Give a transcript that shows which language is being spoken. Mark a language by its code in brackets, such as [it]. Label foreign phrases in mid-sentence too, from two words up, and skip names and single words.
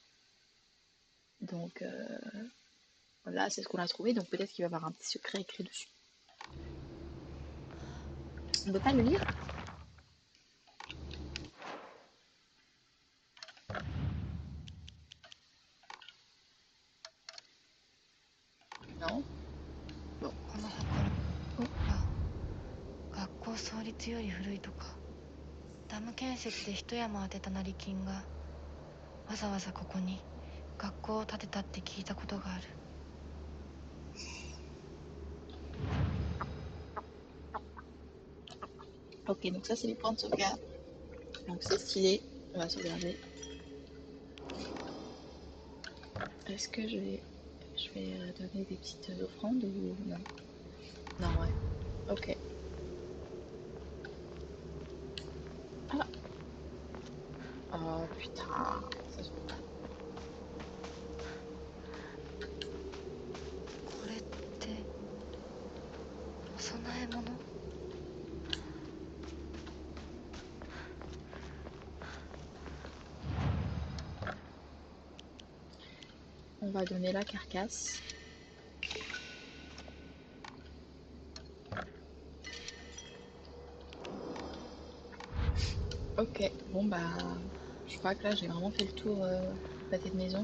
[fr] Donc là, c'est ce qu'on a trouvé, donc peut-être qu'il va y avoir un petit secret écrit dessus. On ne peut pas le lire? Non? Bon. [ja] この箱の Oh, あ、学校創立より古いとか。ダム建設で一山当てた成金がわざわざここに学校を建てたって聞いたことがある。 [fr] ok, donc ça c'est les points de sauvegarde. Donc c'est stylé, on va sauvegarder. Est-ce que je vais donner des petites offrandes ou non? Non, ouais. Ok. Ah. Oh putain, ça se voit pas. [ja] これってお供え物？ [fr] On va donner la carcasse. Ok, bon bah, je crois que là j'ai vraiment fait le tour du pâté de maison.